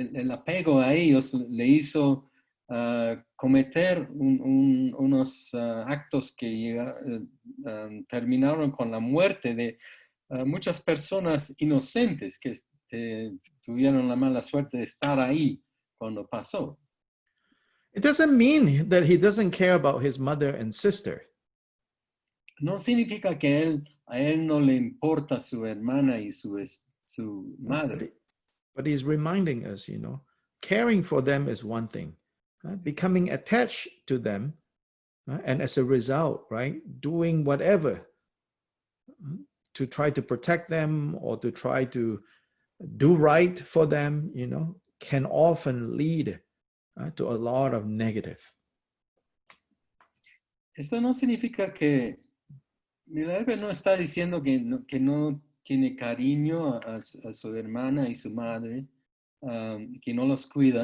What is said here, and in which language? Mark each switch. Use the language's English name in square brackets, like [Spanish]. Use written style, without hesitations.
[Spanish] apego a ellos le hizo cometer unos actos que terminaron con la muerte de muchas personas inocentes que tuvieron la mala suerte de estar ahí cuando pasó. [English] It doesn't mean that he doesn't care about his mother and sister. [Spanish] No significa que a él no le importa su hermana y su madre. [English] But he's reminding us, caring for them is one thing. Becoming attached to them, and as a result, right, doing whatever to try to protect them or to try to do right for them, can often lead to a lot of negative. [Spanish] Esto no significa que Milarepa no está diciendo que no tiene cariño a su hermana y su madre, que no los cuida.